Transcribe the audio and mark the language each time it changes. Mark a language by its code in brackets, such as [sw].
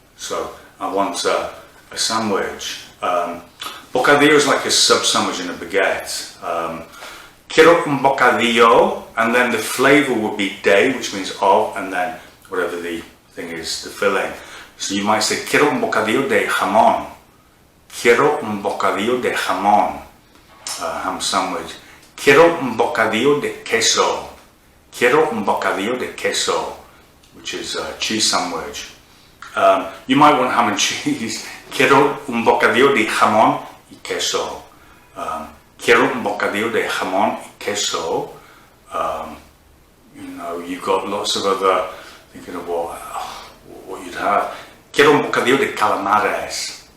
[en] So I want a sandwich. Bocadillo is like a sub sandwich in a baguette. [es] Quiero un bocadillo, [en] and then the flavour would be de, which means of, and then whatever the thing is, the filling. So you might say, [es] quiero un bocadillo de jamón. Quiero un bocadillo de jamón. [en] Ham sandwich. [es] Quiero un bocadillo de queso. Quiero un bocadillo de queso, [en] which is a cheese sandwich. You might want ham and cheese. [es] Quiero un bocadillo de jamón y queso. Quiero un bocadillo de jamón y queso. [en] You know, you've got lots of other, thinking of what you'd have. [es] Quiero un bocadillo de calamares.